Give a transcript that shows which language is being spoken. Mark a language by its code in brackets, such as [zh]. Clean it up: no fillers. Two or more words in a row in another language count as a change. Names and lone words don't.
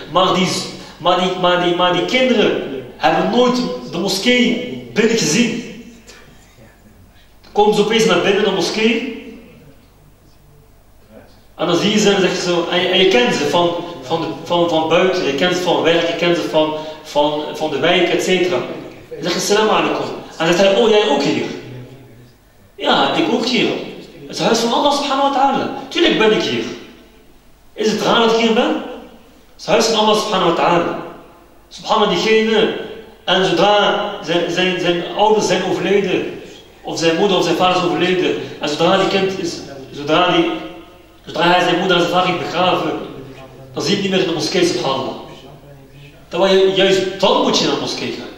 [nl] Maar die kinderen hebben nooit de moskee binnen gezien. Komen ze opeens naar binnen de moskee. En dan zie je ze en zeg je zo, en je kent ze van buiten, je kent ze van werk, je kent ze van de wijk, etc. Dan zeg je [ar] salam alaikum. [nl] En dan zegt hij, jij ook hier? Ja, ik ook hier. Het is het huis van [ar] Allah subhanahu wa ta'ala. [nl] Tuurlijk ben ik hier. Is het raar dat ik hier ben? Het is het huis van [ar] Allah subhanahu wa ta'ala. [nl] Subhanallah, diegene. En zodra zijn ouders zijn overleden, of zijn moeder of zijn vader is overleden, en zodra hij zijn moeder en zijn vader heeft begraven, dan zie je het niet meer in de moskee, subhanallah. Terwijl juist dan moet je naar de moskee gaan.